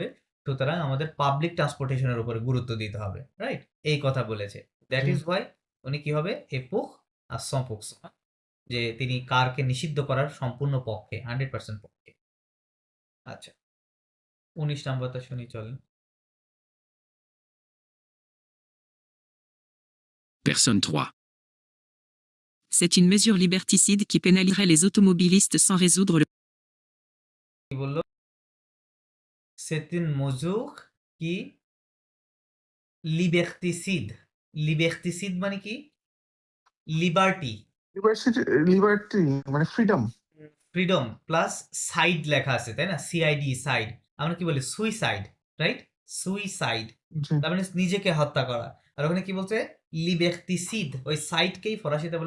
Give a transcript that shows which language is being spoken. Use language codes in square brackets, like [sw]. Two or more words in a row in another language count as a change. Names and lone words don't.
[bn] সুতরাং আমাদের [en] public transportation [bn] এর উপরে গুরুত্ব দিতে হবে। রাইট? এই কথা বলেছে। দ্যাট জি। [en] is why [bn] উনি কি হবে? এপুখ আর সম্পুক্স, যে তিনি কারকে নিষিদ্ধ করার সম্পূর্ণ পক্ষে, 100% পক্ষে। আচ্ছা, 19 নাম্বারটা শুনি চলেন। [fr] Personne 3. C'est une mesure liberticide qui pénaliserait les automobilistes sans résoudre le [bn] কি বললো? [fr] C'est une mesure qui liberticide। [bn] liberticide মানে কি? লিবার্টি, লিবার্টি মানে ফ্রিডম। ফ্রিডম প্লাস সাইড লেখা আছে, তাই না? সিআইডি, সাইড। আমরা কি বলি? সুইসাইড, রাইট? সুইসাইড, জি। তার মানে নিজেকে হত্যা করা। আর ওখানে কি বলছে? লিবার্টিসিড, ওই সাইডকেই ফরাসিতে বলে